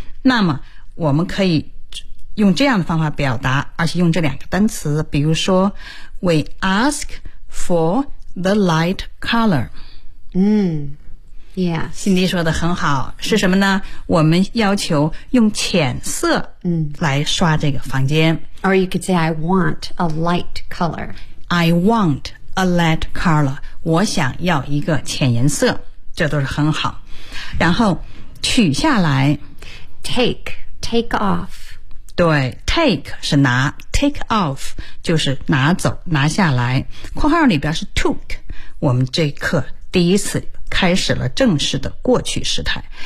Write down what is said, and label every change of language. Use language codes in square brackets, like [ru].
[zh] 那么我们可以用这样的方法表达，而且用这两个单词，比如说 we ask for the light color。 [en] Yeah， [zh] Cindy 说的很好，是什么呢？我们要求用浅色来刷这个房间。 [en] Or you could say, I want a light color. I want a light color. [zh] 我想要一个浅颜色，这都是很好。然后取下来 [en] take off. [zh] 对 ，take 是拿 ， take off 就是拿走、拿下来。括号里边是 took， 我们这课第一次开始了正式的过去时态。